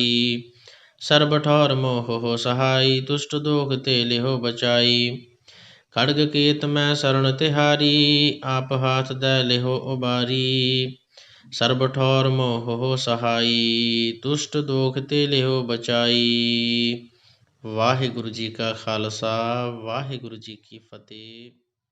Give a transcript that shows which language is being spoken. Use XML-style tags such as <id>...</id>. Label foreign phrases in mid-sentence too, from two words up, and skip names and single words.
<bra>सर्ब ठौर मोह हो सहाई, दुष्ट दोख ते लिहो बचाई। खड़ग कीत मैं शरण तिहारी, आप हाथ दै लिहो उबारी। सर्ब ठौर मोह हो सहाई, दुष्ट दोख ते लिहो बचाई।</bra> <pa>ਵਾਹਿਗੁਰੂ ਜੀ ਕਾ ਖ਼ਾਲਸਾ, ਵਾਹਿਗੁਰੂ ਜੀ ਕੀ ਫ਼ਤਿਹ।</pa>